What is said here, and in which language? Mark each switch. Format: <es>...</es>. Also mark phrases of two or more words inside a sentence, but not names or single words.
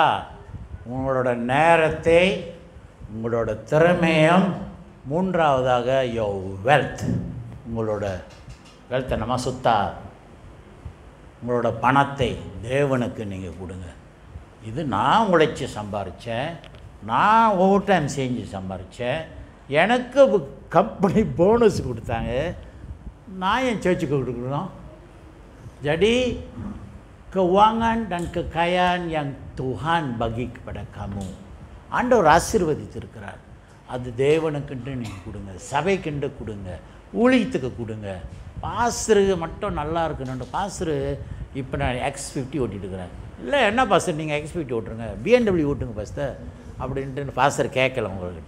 <ta>உங்களோட நேரத்தை, உங்களோட திறமையும், மூன்றாவதாக</ta> <en>your wealth,</en> <ta>உங்களோட வெல்த் நம்ம சொத்தா, உங்களோட பணத்தை தேவனுக்கு நீங்கள் கொடுங்க. இது நான் உழைச்சி சம்பாரித்தேன், நான்</ta> <en>over time</en> <ta>செஞ்சு சம்பாரித்தேன், எனக்கு</ta> <en>company bonus</en> <ta>கொடுத்தாங்க, நான் என் சர்ச்சுக்கு கொடுக்கணும்.</ta> <ms>Jadi keuangan dan kekayaan yang Tuhan bagi kepada kamu,</ms> <ta>ஆண்டவர் ஆசீர்வதித்திருக்கிறார். அது தேவனுக்குன்ட்டு நீங்கள் கொடுங்க, சபைக்குன்ட்டு கொடுங்க, ஊழியத்துக்கு கொடுங்க. பாஸ்டருக்கு மட்டும் நல்லா இருக்கணுன்ட்டு பாஸ்டரு இப்போ நான் X50 ஓட்டிகிட்டு இருக்கிறேன். இல்லை என்ன பாஸ்டர் நீங்கள் X50 ஓட்டுருங்க, BMW ஓட்டுங்க பாஸ்டர் அப்படின்ட்டு பாஸ்டர் கேட்கல உங்கள்கிட்ட.</ta>